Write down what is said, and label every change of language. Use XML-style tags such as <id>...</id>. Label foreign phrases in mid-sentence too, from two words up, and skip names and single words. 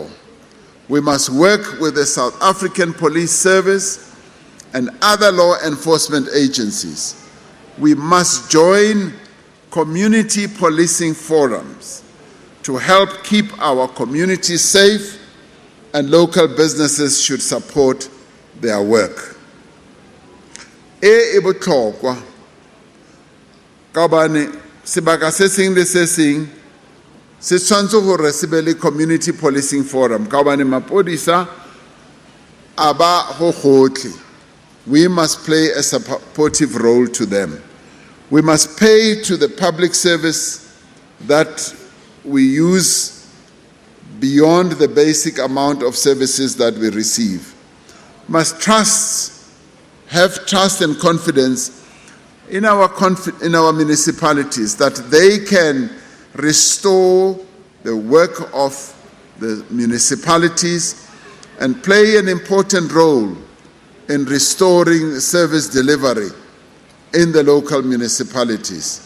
<en>We must work with the South African Police Service and other law enforcement agencies. We must join community policing forums to help keep our communities safe, and local businesses should support their work.</en> <tn>E botlhokwa ka bane sebaka se seng le se seng se tshwantse gore se be le</tn> <en>community policing forum</en> <tn>ka bane mapodisa a ba go gotlhe.</tn> <en>We must play a supportive role to them. We must pay to the public service that we use beyond the basic amount of services that we receive. Must have trust and confidence in our municipalities that they can restore the work of the municipalities and play an important role in restoring service delivery in the local municipalities.</en>